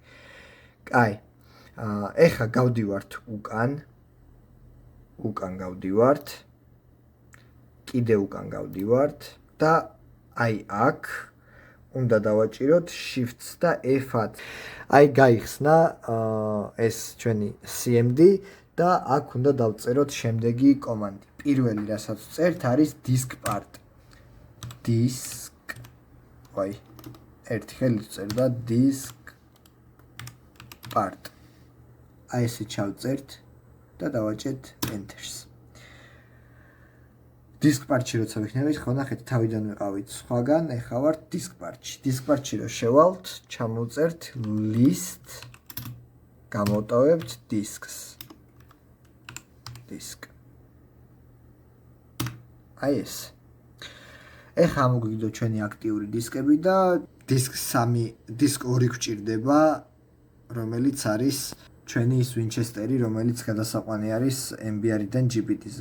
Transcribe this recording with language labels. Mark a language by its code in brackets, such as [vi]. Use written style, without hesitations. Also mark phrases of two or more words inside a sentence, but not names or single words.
[ka] აი, ეხლა გავდივართ უკან გავდივართ, კიდე უკან გავდივართ და აი აქ უნდა დავაჭიროთ Shift-ს და F-ად. აი გაიხსნა ეს ჩვენი CMD და აქ უნდა დავწეროთ შემდეგი კომანდი. პირველი რასაც წერთ არის [en] disk part. Disk. [ka] აი, ერთი ხელით წერ და [en] disk part. [ka] აი ესე ჩავწერთ და დავაჭერთ Enter-ს. [en] disk part- [ka] ში როცა ვიქნებით, ხო ნახეთ, თავიდან ვიყავით სხვაგან, ეხლა ვართ [en] disk part- [ka] ში. [en] disk part- [ka] ში რო შევალთ, ჩამოვწერთ list, გამოვტოვებთ disks. disk. აი ეს. ეხლა მოგვიგდო ჩვენი აქტიური დისკები და disk 2 გვჭირდება, რომელიც არის ჩვენი ის Winchester-ი, რომელიც გადასაყვანი არის MBR-დან GPT-ზე.